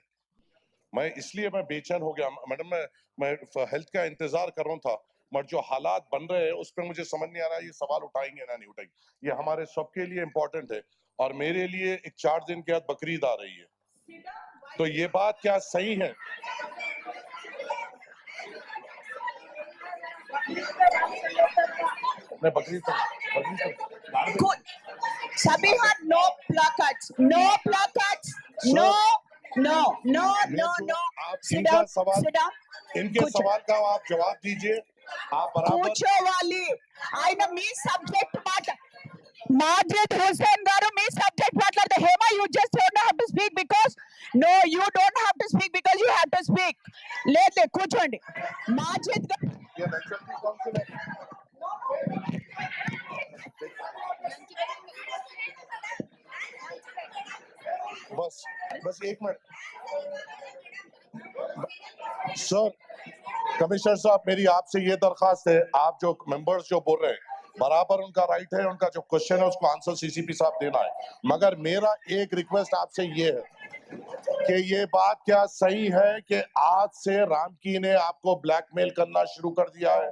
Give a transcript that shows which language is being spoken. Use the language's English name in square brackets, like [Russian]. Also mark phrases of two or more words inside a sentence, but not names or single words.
[Hindi] मैं बेचैन हो गया मैडम, मैं हेल्थ का इंतजार कर रहा था, मगर जो हालात बन रहे हैं उस पर मुझे समझ नहीं आ रहा ये सवाल उठाएंगे ना नहीं उठाएंगे। ये हमारे सबके लिए इम्पोर्टेंट है और मेरे लिए एक 4 दिन के बाद बकरीद आ रही है, तो ये बात क्या सही है? मैं [English] Good. Sabiha, no placards. No placards. No. No. No. No. No. Sit down. Sit down. [Hindi] इनके सवाल का आप जवाब दीजिए। आप बराबर [Telugu] కూర్చోవాలి ఆయన మీ సబ్జెక్ట్ Margaret Hussain garu మీ సబ్జెక్ట్ మాట్లాడతారు. [English] Hema, you just don't have to speak because no, you don't have to speak because you have to speak. [Telugu] లేదు కూర్చోండి. మాజిద్ [Hindi] ये [English] national council [Hindi] है। बस एक मिनट सर, कमिश्नर साहब मेरी आपसे ये दरखास्त है, आप जो मेंबर्स जो बोल रहे हैं बराबर उनका राइट है, उनका जो क्वेश्चन है उसको आंसर सीसीपी साहब देना है, मगर मेरा एक रिक्वेस्ट आपसे ये है कि ये बात क्या सही है कि आज से रामकी ने आपको ब्लैकमेल करना शुरू कर दिया है?